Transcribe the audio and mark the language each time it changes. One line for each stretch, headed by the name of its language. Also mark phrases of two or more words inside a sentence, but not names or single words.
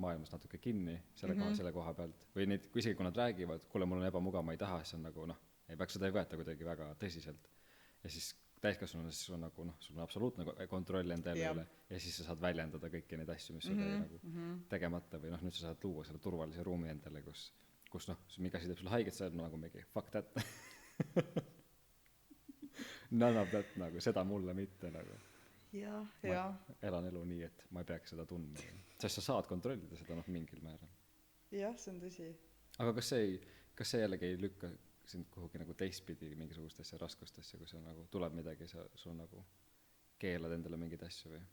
Estonian: maailmas natuke kinni selle koha pealt või neid, kui isegi kui nad räägivad, kuule mul on ebamugav, ma ei taha, siis on nagu ei peaks seda ei võeta kuidagi väga tõsiselt ja siis täiskasvanud siis on nagu sul on absoluutne kontroll enda üle ja siis sa saad väljendada kõiki neid asju, mis sul jäi nagu tegemata või nüüd sa saad luua selle turvalise ruumi endale, kus mingi asi teeb sulle haiget, sa oled nagu mingi
English: fuck that none of that
Estonian: nagu, seda mulle mitte nagu ja elan elu nii, et ma ei peaks seda tundma sest sa saad kontrollida seda mingil määral jah, see on tõsi aga kas see jällegi ei lükka sind kuhugi nagu teistpidi mingisugustesse raskustesse, kui seal nagu tuleb midagi, sul nagu keelad endale mingeid asju või?